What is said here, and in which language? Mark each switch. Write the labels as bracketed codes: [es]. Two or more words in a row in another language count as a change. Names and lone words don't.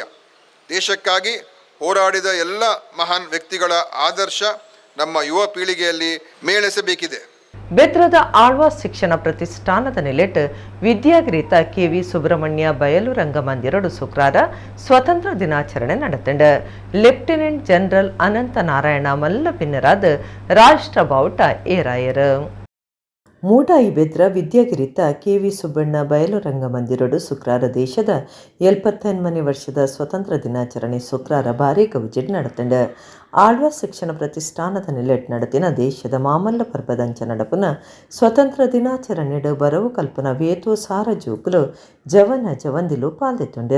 [kn] ದೇಶಕ್ಕಾಗಿ ಹೋರಾಡಿದ ಎಲ್ಲ ಮಹಾನ್ ವ್ಯಕ್ತಿಗಳ ಆದರ್ಶ ನಮ್ಮ ಯುವ ಪೀಳಿಗೆಯಲ್ಲಿ ಮೇಳೆಸಬೇಕಿದೆ. [tcy] ಬೆತ್ರದ ಆಳ್ವಾಸ್ ಶಿಕ್ಷಣ ಪ್ರತಿಷ್ಠಾನದ ನೆಲೆಟ್ ವಿದ್ಯಾಗರೀತ ಕೆ.ವಿ. ಸುಬ್ರಹ್ಮಣ್ಯ ಬಯಲು ರಂಗಮಂದಿರಡು ಶುಕ್ರಾರ ಸ್ವತಂತ್ರ ದಿನಾಚರಣೆ ನಡೆತಂಡ ಲೆಫ್ಟಿನೆಂಟ್ ಜನರಲ್ ಅನಂತ ನಾರಾಯಣ ಮಲ್ಲ ಪಿನ್ನರಾದ ರಾಷ್ಟ್ರ ಬಾವುಟ ಏರಾಯರ್. ಮೂಡಾಯಿ ಬೆದ್ರ ವಿದ್ಯಾಗಿರಿತ ಕೆ.ವಿ. ಸುಬ್ಬಣ್ಣ ಬಯಲು ರಂಗಮಂದಿರಡು ಶುಕ್ರಾರ ದೇಶದ 78 ವರ್ಷದ ಸ್ವತಂತ್ರ ದಿನಾಚರಣೆ ಶುಕ್ರಾರ ಭಾರಿ ಗೌಜಿಡ್ ನಡೆತಂಡ ಆಳ್ವಾಸ್ ಶಿಕ್ಷಣ ಪ್ರತಿಷ್ಠಾನದ ನೆಲೆಟ್ ನಡೆತಿನ ದೇಶದ ಮಾಮಲ್ಲ ಪರ್ಬದಂಚ ನಡಪುನ ಸ್ವತಂತ್ರ ದಿನಾಚರಣೆಡು ಬರವು ಕಲ್ಪನಾ ವೇತೋ ಸಾರ ಜೋಕುಲು ಜವನ ಜವಂದಿಲು ಪಾಲ್ದೆತ್ತುಂಡಿರ.